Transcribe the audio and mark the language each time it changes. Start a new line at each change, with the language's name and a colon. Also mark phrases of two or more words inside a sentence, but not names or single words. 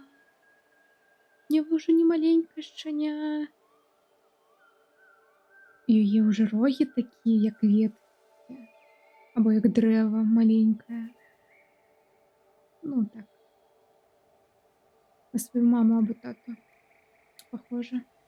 Russian: Нева уже не маленькая щеня.
Ukrainian: І її вже роги такі, як ветки. Або як дерево маленьке. Ну так. На свою маму або тату.
Russian: Похоже.